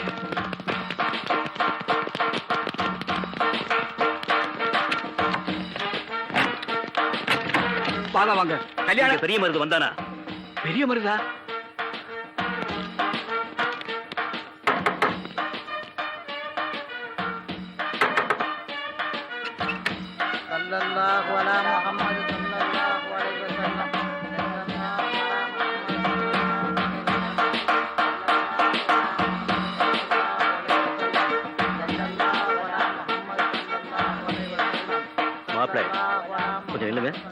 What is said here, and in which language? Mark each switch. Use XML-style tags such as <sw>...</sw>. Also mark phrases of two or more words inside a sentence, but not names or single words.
<ta>வாங்க வாங்க. கல்யாணம் பெரிய மருது வந்தானா? பெரிய மருதா?</ta> <ar>صلى الله على محمد صلى الله عليه وسلم</ar> <ta>மாப்பிள்ளை, கொஞ்சம் இல்லைங்க.</ta>